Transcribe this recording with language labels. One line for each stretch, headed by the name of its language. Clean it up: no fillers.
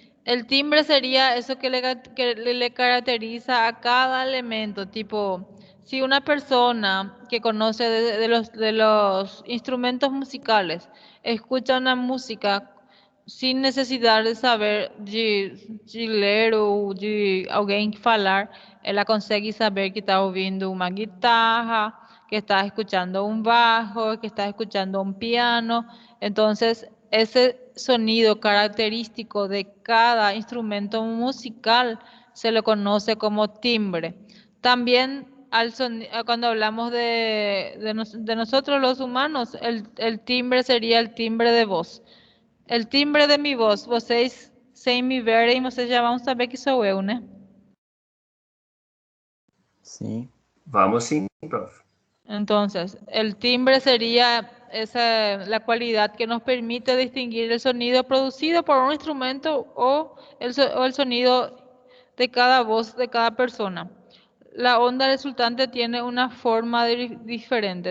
Spanish: El timbre sería eso que le caracteriza a cada elemento, tipo, si una persona que conoce de los instrumentos musicales escucha una música
Portuguese: sem necessidade de saber de ler ou de alguém falar, ela consegue saber
Spanish: que está ouvindo uma guitarra, que está escuchando un bajo, que está escuchando un piano. Entonces, ese sonido característico de cada instrumento musical se le conoce como timbre. También cuando hablamos de nosotros los humanos, el timbre sería el timbre de voz. El timbre de mi voz,
Portuguese: vocês sem me verem, vocês já vão saber que sou eu, né? Sim. Vamos sim, prof.
Spanish: Entonces, el timbre sería la cualidad que nos permite distinguir el sonido producido por un instrumento o el sonido de cada voz de cada persona. La onda resultante tiene una forma diferente.